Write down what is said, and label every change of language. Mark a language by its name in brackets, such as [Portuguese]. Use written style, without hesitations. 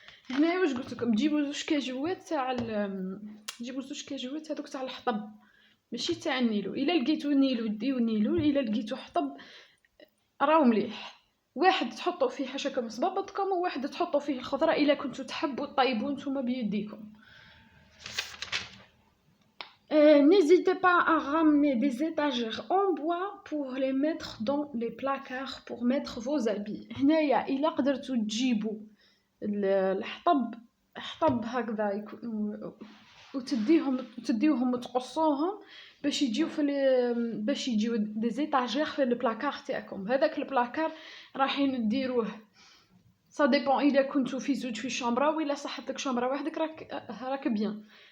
[Arabic] هنا واش قلت لكم جيبوا 2 كاجوات تاع جيبوا 2 كاجوات هذوك تاع الحطب ماشي تاع النيلو. الا لقيتو نيلو ديو نيلو. الا لقيتو حطب راهو مليح. واحد تحطوا فيه حاشاكم صبابطكم وواحد تحطوا فيه الخضره الا كنتو تحبوا طيبوا نتوما بيديكم. [French] N'hésitez pas à ramener des étagères en bois pour les mettre dans les placards pour mettre vos habits. [Arabic] هنايا إلا قدرتوا تجيبوا الحطب هكذا وتديوهم وتقصوهم باش يجيو باش يجيو [French] دي زيتاجير [Arabic] في البلاكار تاعكم. هذاك البلاكار رايحين ديروه [French] سا ديبون [Arabic] الا كنتو في زوج في شومبرا ولا صحتك شومبرا وحدك راك بيان.